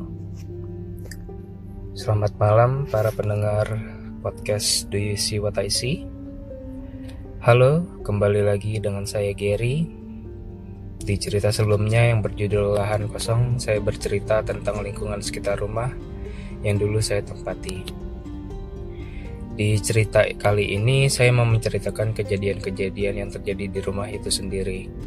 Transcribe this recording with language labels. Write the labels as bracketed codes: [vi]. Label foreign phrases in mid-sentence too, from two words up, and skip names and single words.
[id] Selamat malam para pendengar podcast Do You See What I See. Halo, kembali lagi dengan saya Gary. Di cerita sebelumnya yang berjudul Lahan Kosong, saya bercerita tentang lingkungan sekitar rumah yang dulu saya tempati. Di cerita kali ini saya mau menceritakan kejadian-kejadian yang terjadi di rumah itu sendiri.